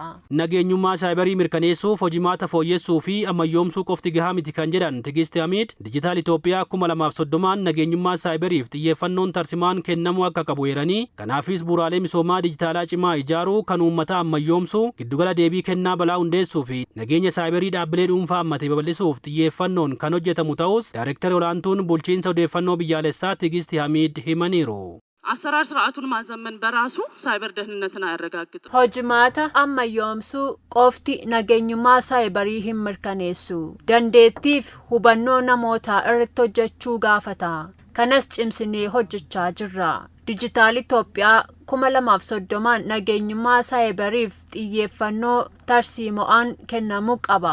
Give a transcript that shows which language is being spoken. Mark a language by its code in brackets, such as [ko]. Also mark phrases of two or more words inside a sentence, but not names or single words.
[om] Nageenyummaa saayibarii mirkaneessuuf hojimaata fooyyessuu fi ammayyoomsuu qofti gahaa miti kan jedhan Tigist Hamiid Dijiitaal Itoophiyaa 2030 nageenyummaa saayibariif xiyyeeffannoon tarsimaan kennamuu akka qabu eeranii kanaafis bu'uuraalee misoomaa dijitaalaa cimaa ijaaruu kan uummata ammayyoomsuu giddugala deebii kennaa balaa hundeessuu fi nageenya saayibarii dhaabbilee dhuunfaa ammatee babal'isuuf xiyyeeffannoon kan hojjetamu ta'us Daayireektarri olaantuun bulchiinsa odeeffannoo biyyaalessaa Tigist Hamiid himaniiru. [am] አሰራር ስርዓቱን ማዘመን በራሱ ሳይበር ደህንነትን አያረጋግጥም። [om] Hojimaata ammayyoomsuu qofti nageenyummaa saayibarii hin mirkaneessu. Dandeettiif hubannoo namootaa irratti hojjechuu gaafata. Kanas cimsinee hojjechaa jirra. Dijiitaal Itoophiyaa 2030 nageenyummaa saayibariif xiyyeeffannoo tarsiimo'aan kennamuu qaba.